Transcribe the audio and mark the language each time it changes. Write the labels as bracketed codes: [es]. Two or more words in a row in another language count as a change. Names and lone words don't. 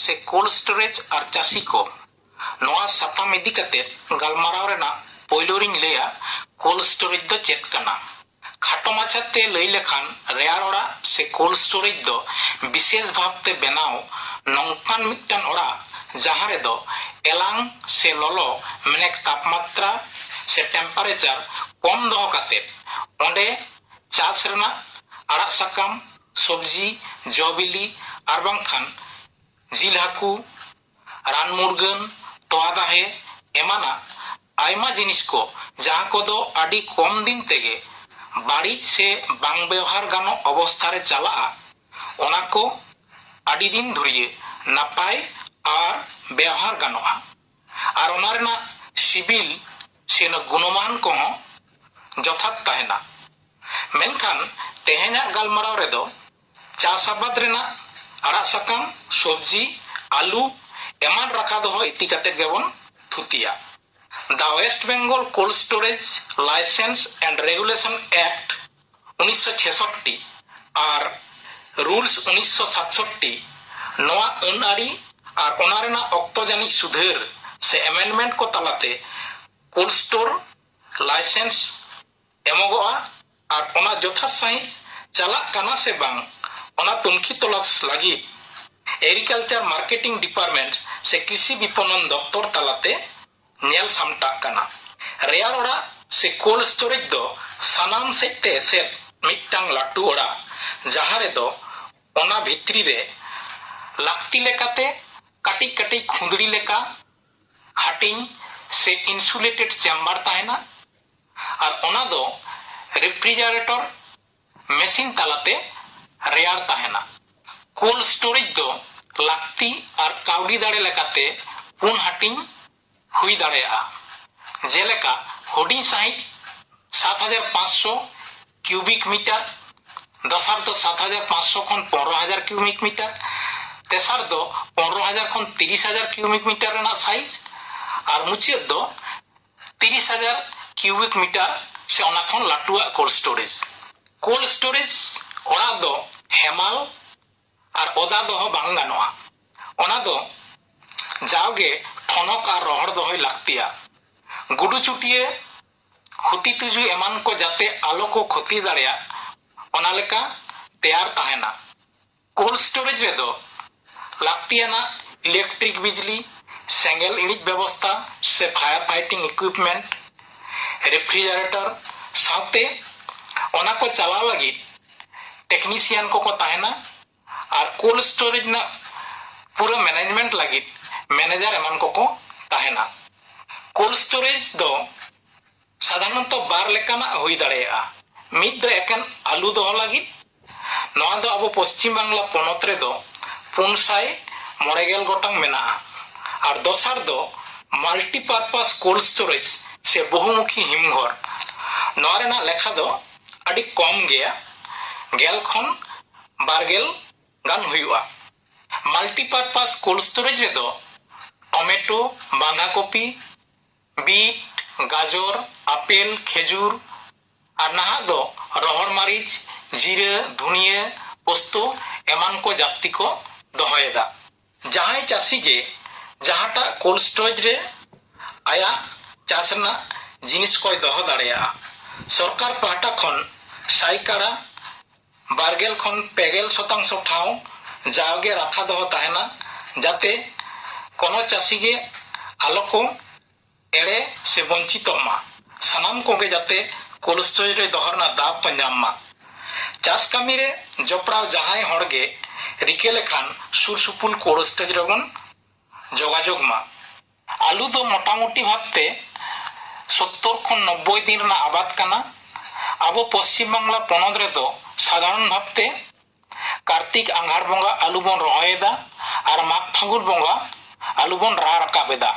[en] cold storage [sat] और चासी को नोआ साताम इदी कते गलमाराव रेना पोइलो रिंग लेया [en] cold storage [sat] दो चेक कना। खाटो माछाते लई लेखान रेयार ओड़ा से [en] cold storage [sat] दो विशेष भावते बनाओ नौकान मिट्टन ओड़ा जहां रे दो एलांग से ललो मेनेक तापमात्रा से टेम्परेचर कम दो काते ओंडे चास रेना आड़ा साकाम सब्जी जबिली और बांखान जिल हाकू रान मुर्गन तोआ दाहे एमाना आयमा जिनिस को जहां को दो आडी कम दिन तेगे बाड़ी से बांग व्यवहार गानो अवस्था रे चला ओना को आडी दिन धुरिए नापाय और व्यवहार गानोआ और ओना रेना सिबिल से न गुणमान को जथात ताहेना। मेनखान तेहेना गलमाराव रे दो चास आबाद रेना आड़ा साकाम सब्जी आलू एमान रखा दो इति कते गेबन थुतिया। The West Bengal Cold Storage License and Regulation Act 1966 और Rules 1967 नोआ अनआरी और ओनारेना ऑक्टो जानी सुधेर से अमेंडमेंट को तलाते [en] cold store license [sat] एमोगोआ और ओना जोथा साई चला काना से बांग ओना तुनखी तलाश लगी [en] agriculture marketing department [sat] से [hi] कृषि विपणन दफ्तर [sat] तलाते नेल सामटा कना। रेयार ओड़ा से [en] cold storage [sat] दो सानाम सेते सेट मिट्टांग लाटू ओड़ा जहां रे दो ओना भित्री रे लाक्ति लेकाते काटी काटी खुंदड़ी लेका हाटिंग से [en] insulated chamber [sat] ताहेना और ओना दो [en] refrigerator machine [sat] तालाते रेयार ताहेना। [en] cold storage [sat] दो लाक्ति और काउडी दाड़े लेकाते पुन हाटिंग हुई दाड़ेया जेलेका हुडिंग साहित 7500 [en] cubic meter [sat] दसार दो 7500 खन 15000 [en] cubic meter [sat] तेसार दो 15000 खन 30000 [en] cubic meter [sat] रेना साइज और मुचाद दो 30000 [en] cubic meter [sat] से ओना खन लाटुआ [en] cold storage [sat] ओड़ा दो हेमाल और ओदा दो बांग गानोआ ओना दो जाओगे ठनक और रोहड़ दो लागतिया गुडू चुटिए खुती तुजु एमान को जाते आलो को क्षति दाड़िया ओना लेका तैयार ताहेना। [en] cold storage [sat] रे दो लागतियाना इलेक्ट्रिक बिजली सेंगेल इणिज व्यवस्था से [en] fire fighting equipment refrigerator [sat] साथे ओना को चला लगी टेक्नीशियन को ताहेना और [en] cold storage [sat] ना पूरा मैनेजमेंट लगी मैनेजर एमान को ताहेना। [en] cold storage [sat] दो साधारणत बार लेकाना हुई दाड़ेया मिद दो एकेन आलू दो लगी नोआ दो अब पश्चिम बांग्ला पनत रे दो 549 गोटांग मेना और दोसार दो [en] multipurpose cold storage [sat] से बहुमुखी हिमघर नोआ रेना लेखा दो अडी कम गया गेल खन 12 गान हुआ। [en] multipurpose cold storage [sat] रे दो टमेटो बांधा कपी बीट गाजर आपेल खेजूर और नाहा दो रोहड़ मारिच जीरा धुनिया पोस्तो एमान को जास्ती को दोहयेदा। जहां चासी गे जहाटा [en] cold storage [sat] रे आया चासना जिनिस को दोह दाड़ेया सरकार पाहटा खन साइकाड़ा 12 खन 50% ठाव जाओगे रखा दो ताहेना जाते कोनो चासी गे आलो को एड़े से वंचित मा सानाम को गे जाते [en] cold storage [sat] रे दोहरना दाब पंजाम मा चास कामी रे जपड़ाव जहां हड़गे रिके लेखान सुर सुपुल [en] cold storage [sat] रे बन जोगाजोग मा आलू दो मोटामुटी भाबते 70 खन 90 दिन ना आबाद काना। अब पश्चिम बांग्ला पनत रे दो साधारण भाबते कार्तिक आंघार बंगा आलू बन रोहयेदा और माघ फागुन बंगा आलू बन रा रकाबेदा।